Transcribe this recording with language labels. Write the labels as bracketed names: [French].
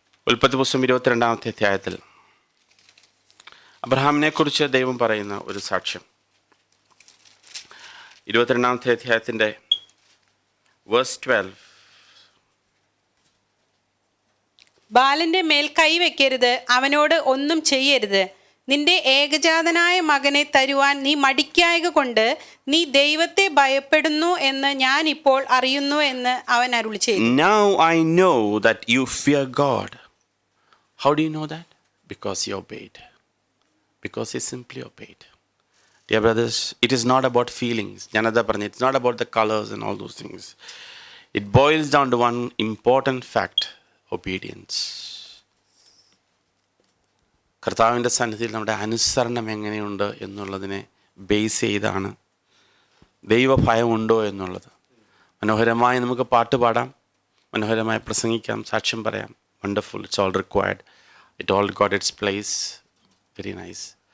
[Malayalam] ഉൽപ്പത്തി പുസ്തകം 22-ാമത്തെ അധ്യായത്തിൽ അബ്രഹാമിനെ കുറിച്ച് ദൈവം പറയുന്ന ഒരു സാക്ഷ്യം. 22-ാമത്തെ അധ്യായത്തിൻ്റെ verse 12. ബാലന്റെ മേൽ കൈവയ്ക്കരുത്, അവനോട് ഒന്നും ചെയ്യരുത്. നിന്റെ ഏകജാതനായ മകനെ തരുവാൻ നീ മടിക്കായക കൊണ്ട് നീ ദൈവത്തെ ഭയപ്പെടുന്നു എന്ന് ഞാൻ ഇപ്പോൾ അറിയുന്നു എന്ന് അവൻ അരുളി ചെയ്തു. [English] Now I know that you fear God. How do you know that? Because he obeyed. Because he simply obeyed. Dear brothers, it is not about feelings. Janada Parni, it's not about the colors and all those things. It boils down to one important fact: obedience. [Malayalam] കർത്താവിൻ്റെ സന്നിധിയിൽ നമ്മുടെ അനുസരണം എങ്ങനെയുണ്ട് എന്നുള്ളതിനെ base ചെയ്താണ് ദൈവഭയമുണ്ടോ എന്നുള്ളത്. മനോഹരമായി നമുക്ക് പാട്ട് പാടാം, മനോഹരമായി പ്രസംഗിക്കാം, സാക്ഷ്യം പറയാം. [English] Wonderful, it's all required, it all got its place, very nice.